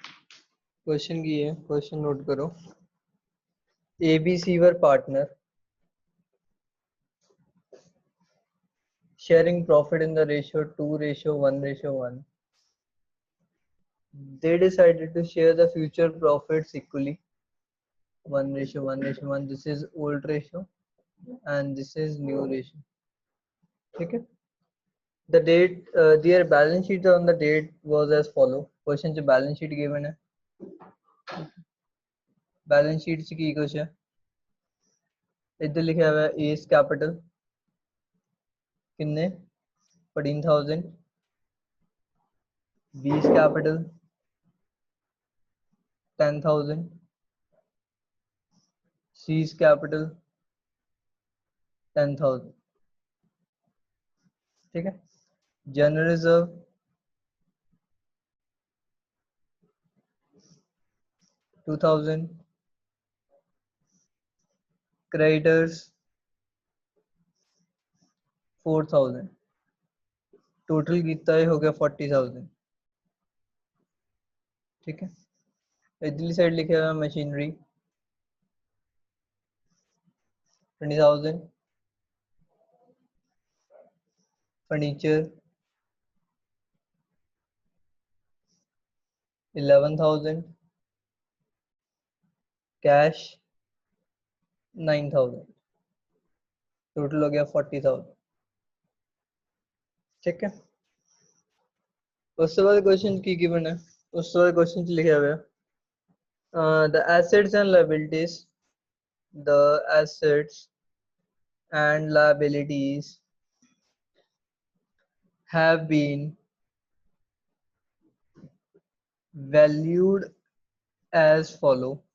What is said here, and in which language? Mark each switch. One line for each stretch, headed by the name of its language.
Hindi: Question की है, question note करो।
English: ABC were partner sharing profit in the ratio 2:1:1. They decided to share the future profits equally 1:1:1. This is old ratio and this is new ratio.
Hindi: ठीक है।
English: The date, their balance sheet on the date was as follow.
Hindi: Question च balance sheet given है। Balance sheet च की कुछ है? इधर लिखा हुआ है A's capital किन्ने 14,000, B's capital 10,000, C's capital 10,000। ठीक है। General reserve 2,000, creditors 4,000, टोटल कितना हो गया 40,000। ठीक है। इधरली साइड लिखा हुआ मशीनरी 20,000, फर्नीचर 11,000, कैश 9,000, टोटल हो गया 40,000। ठीक है। उसके बाद क्वेश्चन की गिवन है, उसके बाद क्वेश्चन लिखा हुआ है
English: the assets and liabilities, the assets and liabilities have been valued as follow.